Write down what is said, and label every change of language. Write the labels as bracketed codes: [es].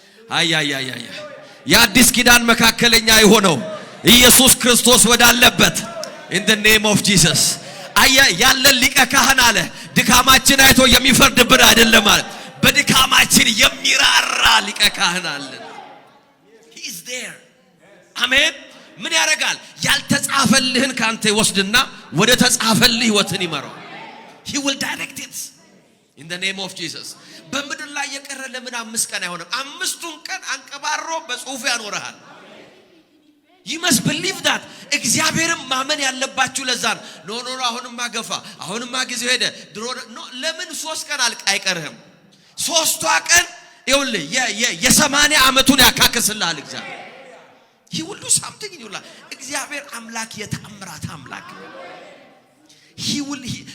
[am] አያያያያ የአዲስ ኪዳን መካከለኛ የሆነው ኢየሱስ ክርስቶስ ወዳለበት [en] in the name of Jesus. [am] አያ ያለን ሊቀ ካህን አለ ድካማችን አይቶ የሚፈርድብን አይደለም አለ። በድካማችን የሚራራ ሊቀ ካህን አለ። [en] he is there. [am] አሜን። ምን ያደርጋል? ያልተጻፈልህን ካንተ ይወስድና ወደ ተጻፈልህ ህይወትን ይመራው። [en] he will direct it in the name of Jesus. [am] በምድር ላይ የቀረ ለምን 5 ቀን አይሆንም? 5ቱን ቀን አንቀባሮ በጽሁፍ ያኖርሃል። [en] you must believe that. [am] እግዚአብሔርን ማመን ያለባችሁ ለዛን ኖ አሁንማ ገፋ፣ አሁንማ ጊዜው ሄደ ድሮ ለምን 3 ቀን አይቀርህም? 3ቷ ቀን ይኸውልህ የ80 ዓመቱን ያካክስልሃል እግዚአብሔር። [en] he will do something in your life. [am] እግዚአብሔር አምላክ የተአምራት አምላክ። [en] he will